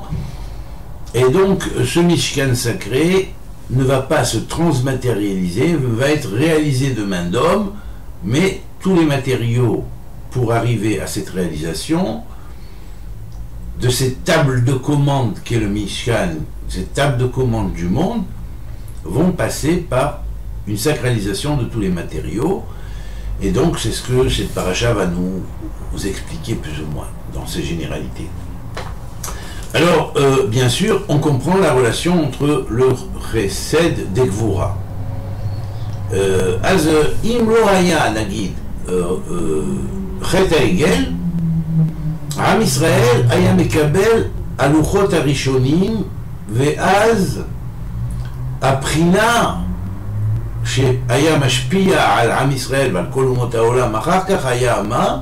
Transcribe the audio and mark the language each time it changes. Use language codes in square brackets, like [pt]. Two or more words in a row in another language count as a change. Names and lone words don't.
[fr] Et donc ce Mishkan sacré ne va pas se transmatérialiser, va être réalisé de main d'homme, mais tous les matériaux pour arriver à cette réalisation, de cette table de commande qu'est le Mishkan, cette table de commande du monde, vont passer par une sacralisation de tous les matériaux. Et donc c'est ce que cette paracha va nous expliquer plus ou moins dans ses généralités. Alors bien sûr on comprend la relation entre le chesed des gvura. [he] אז אם לא היה נגיד חטא העגל, עם ישראל היה מקבל הלוחות הראשונים, ואז הבחינה שהיה משפיע על עם ישראל ועל כל אומות העולם אחר כך היה מה?